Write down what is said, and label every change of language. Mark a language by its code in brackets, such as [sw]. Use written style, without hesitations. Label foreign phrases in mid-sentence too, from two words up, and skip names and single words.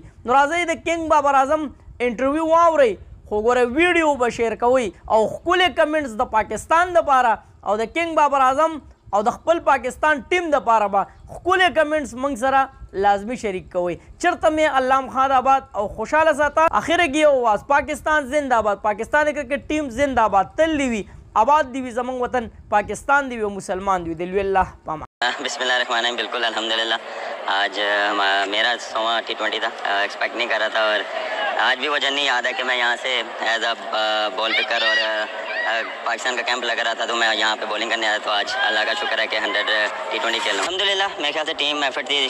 [ps] نو راځئ د کنګ بابر اعظم انټرویو واورئ خو ګوره ویډیو به شیر کوئ او ښکلې کمنټس د پاکستان دپاره او د کنګ بابر اعظم او د خپل پاکستان ټیم دپاره به ښکلې کمنټس موږ سره لازمي شریک کوئ. چېرته مې علام خان آباد او خوشحاله ساته. اخره کې یو آواز پاکستان زنده آباد. پاکستان کرکټ ټیم زنده آباد. تل دې وي آباد دی وي زمونږ وطن پاکستان دی وي مسلمان دی وي. دلوي الله پامان. [ar] بسم الله الرحمن الرحیم. [ur] بالکل الحمدللہ آج میرا 100واں T20 تھا. ایکسپیکٹ نہیں کر رہا تھا اور آج بھی وہ جرنی یاد ہے کہ میں یہاں سے [en] as a ball picker [ur] اور پاکستان کا کیمپ لگا رہا تھا تو میں یہاں پے بولنگ کرنے آیا. تو آج اللہ کا شکر ہے کہ 100 T20 کھیل رہا ہوں الحمدللہ. میرے خیال سے [en] team effort [ur] تھی.